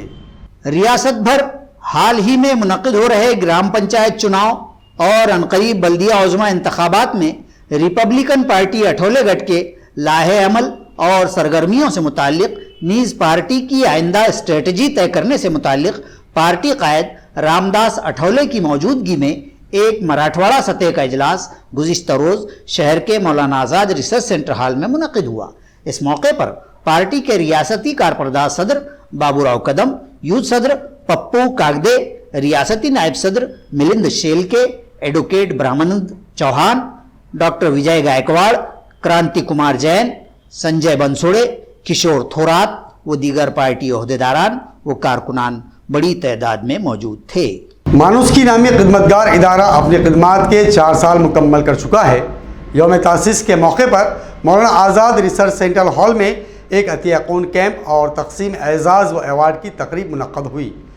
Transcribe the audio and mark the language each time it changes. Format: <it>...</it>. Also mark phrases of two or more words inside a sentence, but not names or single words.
<ur>ریاست بھر حال ہی میں منعقد ہو رہے گرام پنچایت چناؤ اور عنقریب بلدیہ عظمیٰ انتخابات میں ریپبلکن پارٹی اٹھولے گٹھ کے لاہے عمل اور سرگرمیوں سے متعلق نیز پارٹی کی آئندہ اسٹریٹجی طے کرنے سے متعلق پارٹی قائد رام داس اٹھولے کی موجودگی میں ایک مراٹھواڑہ سطح کا اجلاس گزشتہ روز شہر کے مولانا آزاد ریسرچ سینٹر ہال میں منعقد ہوا. اس موقع پر پارٹی کے ریاستی کارپرداز صدر بابو راؤ کدم، یوتھ صدر پپو کاگدے، ریاستی نائب صدر ملند شیلکے، ایڈوکیٹ برہمانند چوہان، ڈاکٹر وجے گائیکواڑ، کرانتی کمار جین، سنجے بنسوڑے، کشور تھورات و دیگر پارٹی عہدیداران و کارکنان بڑی تعداد میں موجود تھے. مانوس کی نامی خدمتگار ادارہ اپنی خدمات کے 4 سال مکمل کر چکا ہے. یوم تاسیس کے موقع پر مولانا آزاد ریسرچ سینٹر ہال میں ایک عطیہ خون کیمپ اور تقسیم اعزاز و ایوارڈ کی تقریب منعقد ہوئی.</ur>